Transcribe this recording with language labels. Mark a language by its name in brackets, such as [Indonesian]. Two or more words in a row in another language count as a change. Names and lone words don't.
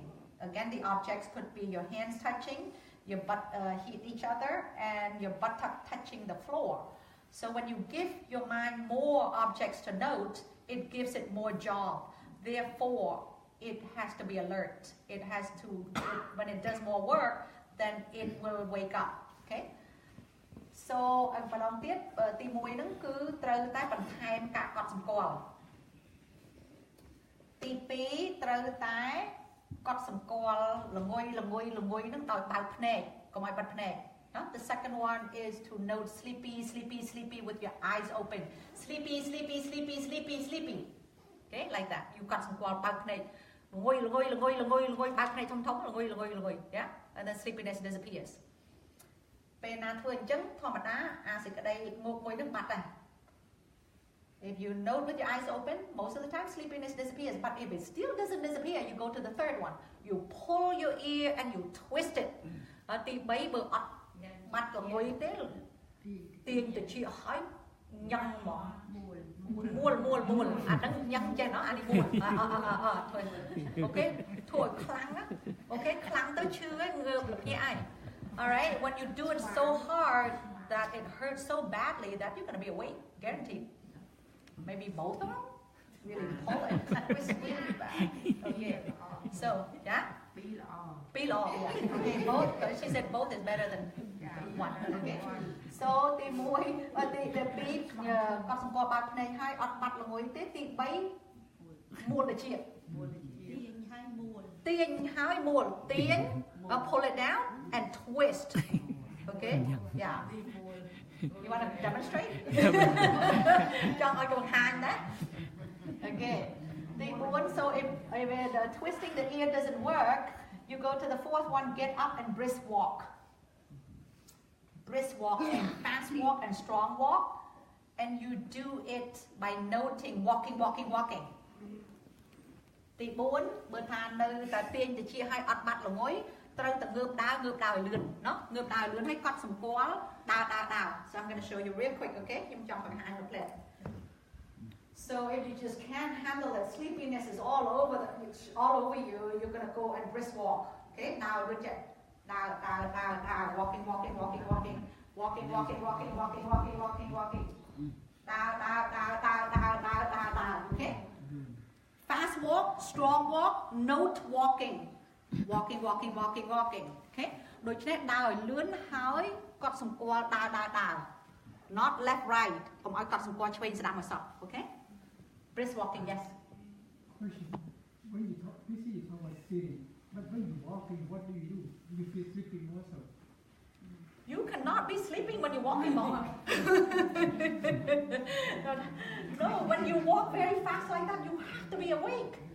[English] Again, the objects could be your hands touching, your butt hit each other, and your buttock touching the floor. So when you give your mind more objects to note, it gives it more job. Therefore, it has to be alert. It has to, when it does more work, then it will wake up. Okay? So [Khmer] ម្ដងទៀតទី1ហ្នឹងគឺត្រូវតែបន្ថែមការកត់សម្គាល់ទី2ត្រូវតែកត់សម្គាល់ល្ងុយហ្នឹងដោយបើកភ្នែកកុំឲ្យបិទភ្នែក [English] The second one is to note sleepy with your eyes open. Sleepy. Okay, like that. You [Khmer] កត់សម្គាល់បើកភ្នែកល្ងុយបើកភ្នែកធំល្ងុយ [English] yeah, and then sleepiness disappears. [Khmer] ពេលណាធ្វើអញ្ចឹងធម្មតាអាសេចក្តីងោកមួយនឹងបាត់ដែរ [English] If you note with your eyes open, most of the time sleepiness disappears. But if it still doesn't disappear, you go to the third one. You pull your ear and you twist it. [Khmer] ទី3បើអត់បាត់ល្ងុយទេទាញទៅជាឲ្យញ៉ាំហ្មងមូលអាហ្នឹងញ៉ាំចេះណោះអានេះមូលធ្វើអូខេធ្វើឲ្យខ្លាំងណាអូខេខ្លាំងទៅឈឺហើយងើបលភ្ញាក់ឯង [English] Alright, when you do it so hard that it hurts so badly that you're going to be awake, guaranteed. Maybe both of them? Really pull it. It's really bad. Okay. So, yeah? Peel off. Yeah. Okay, both. She said both is better than one. Okay. So, [Khmer] ទី1ទី2កត់សម្គាល់បាត់ភ្នែកហើយអត់បាត់ល្ងុយទេទី3មូលជាតិទាញហើយមូលទាញ [English] pull it down and twist. Okay? Yeah. You want to demonstrate? Don't like to hang that. Okay. So if the twisting the ear doesn't work, you go to the fourth one, get up and brisk walk. Brisk walk and fast walk and strong walk. And you do it by noting walking. [Khmer] ទី4បើថានៅតែទាញទៅជាឲ្យអត់បាត់ល្ងុយត្រូវតែងើបដើរឲ្យលឿនណោះងើបដើរលឿនឲ្យកត់សម្គាល់ដើរ [English] So I'm going to show you real quick, okay? [Khmer] ខ្ញុំចង់បង្ហាញមួយផ្លែ [English] So if you just can't handle it, sleepiness is all over you, you're going to go and brisk walk. Okay? Now look at ដើរ walking. ដើរ Okay? Fast walk, strong walk note walking walking okay [Khmer] ដូច្នេះដើរឲ្យលឿនហើយកត់សម្គាល់ដើរ [English] not left right [Khmer] កុំឲ្យកត់សម្គាល់ឆ្វេងស្ដាំឲ្យសោះ [English] okay brisk walking yes when you talk we see you talk about sitting but when you walking what do you feel sleeping also You cannot be sleeping when you're walking more. No, when you walk very fast like that, you have to be awake.